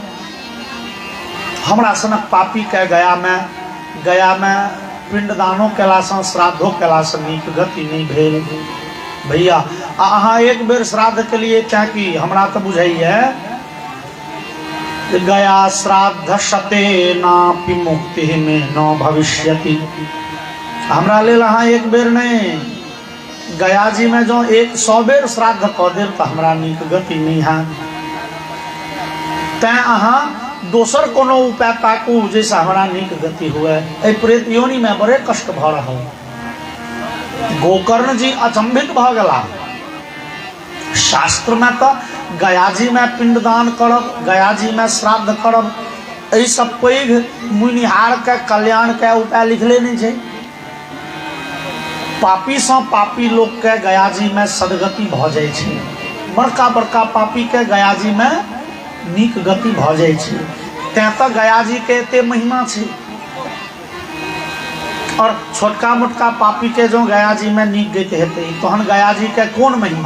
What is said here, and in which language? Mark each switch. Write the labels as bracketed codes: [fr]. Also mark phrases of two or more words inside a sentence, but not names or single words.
[mai] हमरा सनक पापी के गया में पिंडदानो केला से श्राद्धो केला से नीक गति नहीं भेल। भैया अहाँ एक बेर श्राद्ध के लिए चाकी हमरा तो बुझाइए [sa] गया श्राद्ध शते नापि मुक्ति में न भविष्यति। [mai] हमरा लेल अहाँ एक बेर नहीं गया जी में जो 100 बेर श्राद्ध क देब तो हमरा नीक गति नहीं है। तैं अहाँ दोसर कोनो उपाय ताकू जैसे हमारा नीक गति हुए। ए प्रेत योनि में बड़े कष्ट भ रहा। गोकर्ण जी अचंभित भ गेला। शास्त्र में तो गया जी में पिंडदान करब, गया जी में श्राद्ध करब एहि सब पैघ मुनिहार के कल्याण के उपाय लिखले नहीं छै। पापी से पापी लोग के गयाजी में सदगति भ जाय छै, बड़का बड़का पापी के गयाजी में नीक गति भ जाय छै। तें तो गयाजी के एते महिमा छै। और छोटका मोटका पापी के जो गयाजी में नीक गति हेतै तहन गयाजी के कोन महिमा।